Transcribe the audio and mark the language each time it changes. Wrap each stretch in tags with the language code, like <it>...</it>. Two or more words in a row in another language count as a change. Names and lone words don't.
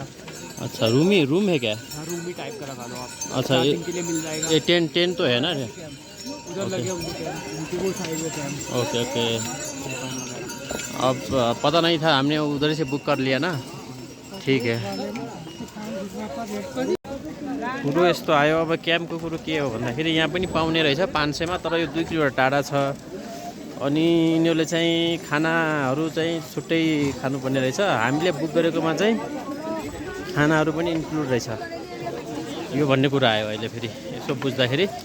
<hi>अच्छा रूम है क्या? हाँ, रूम ही टाइप का लगा लो आप। अच्छा 4 ये दिन के लिए मिल जाएगा। ये टेंट तो है ना? उधर लगे उनके वो साइड में कैंप</hi> <en>okay okay.</en> <hi>वगैरह। अब पता नहीं था, हमने उधर से बुक कर लिया ना। ठीक है।</hi> <ne>कुरो यस्तो आयो। अब क्याम्पको कुरो के हो भन्दाखेरि यहाँ पनि पाउने रहेछ 500 मा, तर यो 2 किलोमिटर टाढा छ। अनि यिनीहरूले चाहिँ खानाहरू चाहिँ छुट्टै खानुपर्ने रहेछ। हामीले बुक गरेकोमा चाहिँ खानाहरू पनि इन्क्लुड रहेछ, यो भन्ने कुरा आयो अहिले फेरि यसो बुझ्दाखेरि।</ne>